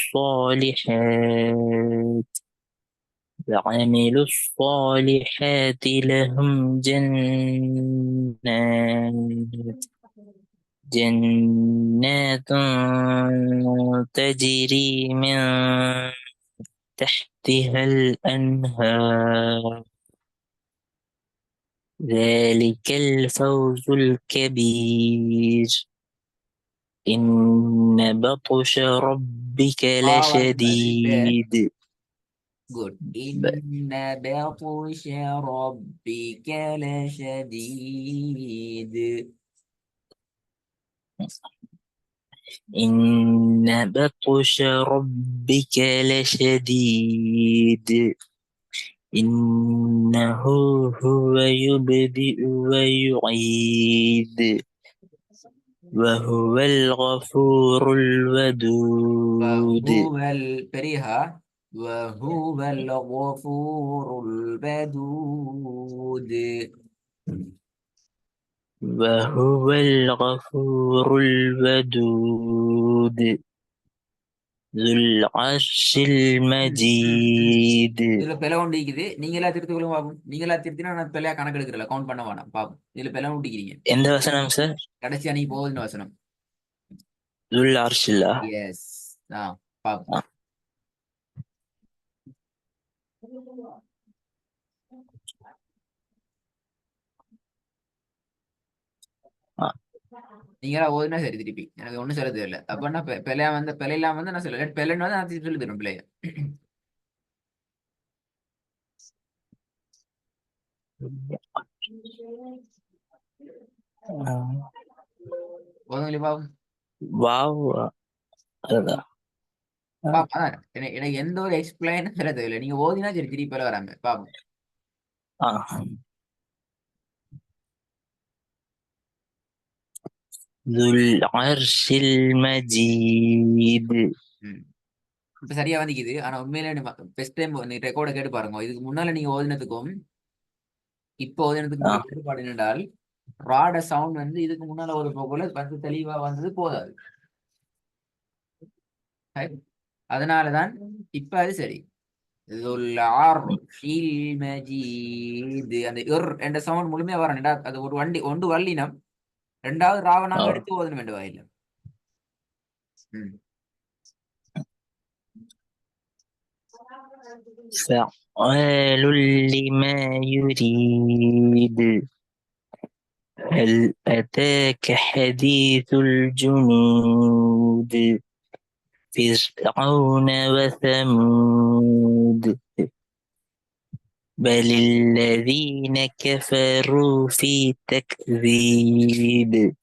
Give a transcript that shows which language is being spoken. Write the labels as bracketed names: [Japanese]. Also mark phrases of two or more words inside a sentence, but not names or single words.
[Arabic] الصالحات لهم جنات تجري من تحتها الأنهار ذلك الفوز الكبير. إن بطش ربك لشديد. குட். إن بطش ربك لشديد. إن بطش ربك لشديد إنه هو يبدئ ويعيد وهو الغفور الودود பெரியஹா وهو الغفور الودود. وهو الغفور الودود ذو العرش المجيد. [Tamil] இதுல பிழை உண்டிக்குது. நீங்களா திருத்தி கொள்ளுங்க பாப்போம். நீங்களா திருத்தினா நான் பிழையா கணக்கு எடுக்கிறல, கவுண்ட் பண்ண வேணாம் பாப்போம். இதுல பிழை உண்டிக்கிறீங்க. எந்த வசனம் சார்? கடைசியா நீ போகுதுன்னு வசனம். [Arabic] ذو العرش இல்ல? [Tamil] எஸ். பாப்போம். நீங்களா ஓதுனா சரி. திருப்பி எனக்கு ஒண்ணும் சொல்ல தெரியல. அப்ப நான் பிழையா வந்து பிழையிலாம் வந்து நான் சொல்ல பிழைன்னு வந்து நான் திருப்பி சொல்லி தரும் பிள்ளைய. ஓதுங்களே பாப்போம். வாவ் அதுதான். பாப்போம். எனக்கு எந்த ஒரு எக்ஸ்பிளைனும் சொல்ல தெரியல. நீங்க ஓதினா சரி திருப்பி பிழை வராம பாப்போம். [Arabic] ذو العرش المجيد. [Tamil] இப்ப சரியா வந்துக்குது. ஆனா உண்மையில [English] first time [Tamil] ரெக்கார்ட கேட்டு பாருங்க. இதுக்கு முன்னால நீங்க ஓதினதுக்கும் இப்போ ஓதினதுக்கும் உள்ள வேறுபாடு என்னென்றால், ராட சவுண்ட் வந்து இதுக்கு முன்னால ஒரு போல வந்து தெளிவா வந்தது போதாது. அதனாலதான் இப்ப அது சரி. அந்த என்ற சவுண்ட் முழுமையா வரணும். அது ஒரு ஒன்று வள்ளினம். ரெண்டாவது ராவ நாங்க எடுத்து ஓதணும் வேண்டிய வாயில. [Arabic] فعال لما يريد هل أتاك حديث الجنود فرعون وثمود بل الذين كفروا في تكذيب.